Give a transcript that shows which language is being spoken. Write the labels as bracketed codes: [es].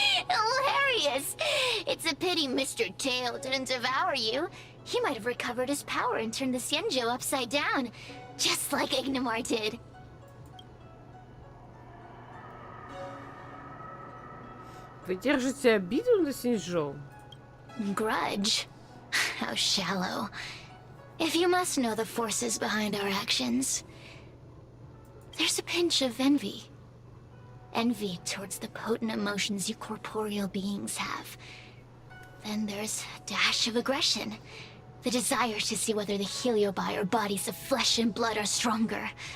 [en] Hilarious! It's a pity Mr. Tail didn't devour you. He might have recovered his power and turned the Xianzhou upside down, just like Ignamar did. [ru] Вы держите обиду на Синьчжоу? [en] Grudge? How shallow. If you must know the forces behind our actions, there's a pinch of envy. Envy towards the potent emotions you corporeal beings have. Then there's a dash of aggression. The desire to see whether the Heliobi or bodies of flesh and blood are stronger.